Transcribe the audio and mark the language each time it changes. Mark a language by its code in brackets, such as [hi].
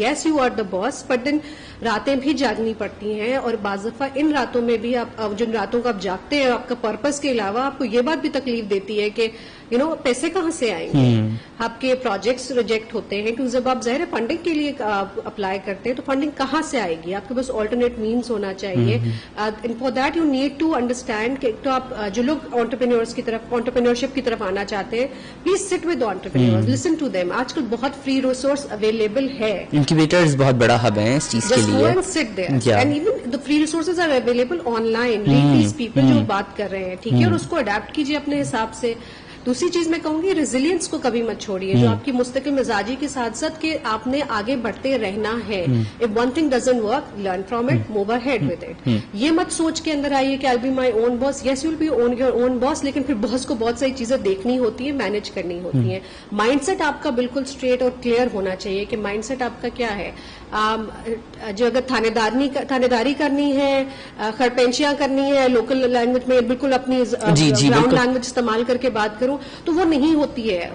[en] yes you are the boss, but then [ur] راتیں بھی جاگنی پڑتی ہیں, اور بعض دفعہ ان راتوں میں بھی آپ, جن راتوں کو آپ جاگتے ہیں, آپ کا پرپز کے علاوہ آپ کو یہ بات بھی تکلیف دیتی ہے کہ پیسے کہاں سے آئیں گے, آپ کے پروجیکٹس ریجیکٹ ہوتے ہیں, کیونکہ جب آپ ظاہر فنڈنگ کے لیے اپلائی کرتے ہیں تو فنڈنگ کہاں سے آئے گی, آپ کے پاس آلٹرنیٹ مینس ہونا چاہیے. [en] for that you need to understand [ur] کہ تو آپ جو لوگ انٹرپرینیورشپ کی طرف آنا چاہتے ہیں, [en] Please sit with entrepreneurs, listen to them. [ur] آج کل بہت فری ریسورس اویلیبل ہے, انکیوبیٹرز بہت بڑا ہب ہیں اس چیز کے لیے. [en] Just go and sit there. Yeah. And even the free resources are available online. Read these people [ur] جو بات کر رہے ہیں, ٹھیک ہے, اور اس کو اڈیپٹ کیجیے اپنے حساب سے. دوسری چیز میں کہوں گی, ریزیلینس کو کبھی مت چھوڑیے, جو آپ کی مستقل مزاجی کے ساتھ ساتھ کہ آپ نے آگے بڑھتے رہنا ہے. [en] If one thing doesn't work, learn from it, move ahead with it. [ur] یہ مت سوچ کے اندر آئیے کہ [en] I'll be my own boss. Yes, you'll be your own boss, [ur] لیکن پھر باس کو بہت ساری چیزیں دیکھنی ہوتی ہیں, مینج کرنی ہوتی ہیں. مائنڈ سیٹ آپ کا بالکل اسٹریٹ اور کلیئر ہونا چاہیے کہ مائنڈ سیٹ آپ کا کیا ہے. جو اگر تھانے داری کرنی ہے, خرپنچیاں کرنی ہے, لوکل لینگویج میں بالکل اپنی گراؤنڈ لینگویج استعمال کر کے بات کروں, تو وہ نہیں ہوتی ہے.